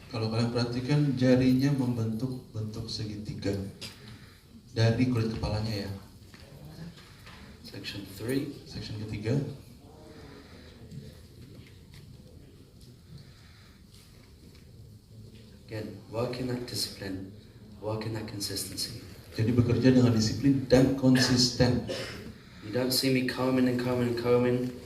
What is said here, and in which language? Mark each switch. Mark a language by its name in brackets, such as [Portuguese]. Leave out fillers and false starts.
[Indonesian] Kalau kalian perhatikan, jarinya membentuk bentuk segitiga dari kulit kepalanya ya. [English] Section 3. [Indonesian] Section ketiga, [English] Again, work in that discipline, work in that consistency. [Indonesian] jadi bekerja dengan disiplin dan konsisten. [English] You don't see me combing and combing and combing.